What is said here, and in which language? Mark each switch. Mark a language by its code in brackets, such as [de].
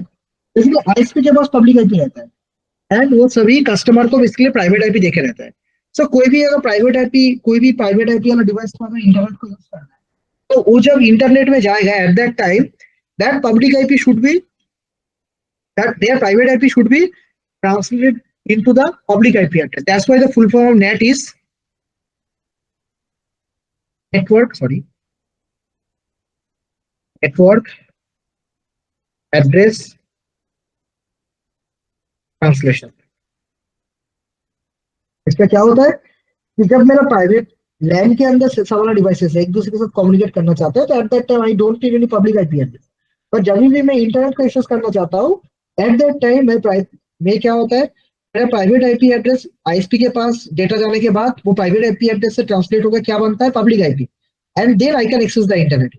[hi] Basically ISP के पास public IP रहता है, एंड वो सभी कस्टमर को बेसिकली प्राइवेट आईपी देके रहता है। सो कोई भी अगर प्राइवेट आईपी, कोई भी प्राइवेट आईपी वाला डिवाइस को अगर इंटरनेट को यूज करना है, तो वो जब इंटरनेट में जाएगा [en] At that time, that public IP should be, that their private IP should be translated into the public IP address. That's why the full form of NAT is network address translation. [hi] इसका क्या होता है कि जब मेरा private लैन के अंदर से सारा डिवाइसेस एक दूसरे के साथ कम्युनिकेट करना चाहते हैं, तो [en] At that time I don't need any public IP address. [hi] पर जब भी मैं इंटरनेट को एक्सेस करना चाहता हूँ, [en] at that time [hi] मैं क्या होता है, मेरा प्राइवेट आईपी एड्रेस आईएसपी के पास डेटा जाने के बाद वो प्राइवेट आईपी एड्रेस से ट्रांसलेट होकर क्या बनता है, public IP, [en] And then I can access the internet.